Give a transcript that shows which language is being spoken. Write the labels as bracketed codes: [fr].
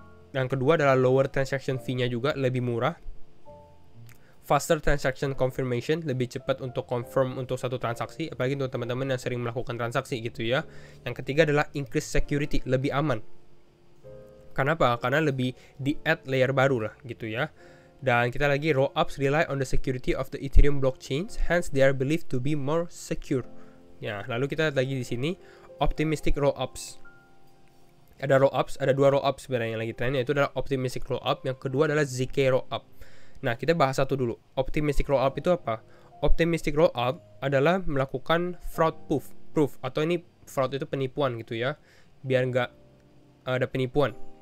[id] Yang kedua adalah lower transaction fee-nya juga, lebih murah. [en] Faster transaction confirmation, [id] lebih cepat untuk confirm untuk satu transaksi, apalagi untuk teman-teman yang sering melakukan transaksi gitu ya. Yang ketiga adalah increase security, lebih aman. Kenapa? Karena lebih di-add layer baru lah gitu ya. Dan kita lagi, [en] rollups rely on the security of the Ethereum blockchains, hence they are believed to be more secure. [id] Ya, lalu kita lagi di sini optimistic rollups. Ada rollups, ada dua rollups sebenarnya yang lagi tren, yaitu adalah optimistic rollup, yang kedua adalah ZK rollup. Nah, kita bahas satu dulu. Optimistic rollup itu apa? Optimistic rollup adalah melakukan fraud proof atau ini fraud itu penipuan gitu ya, biar nggak ada penipuan.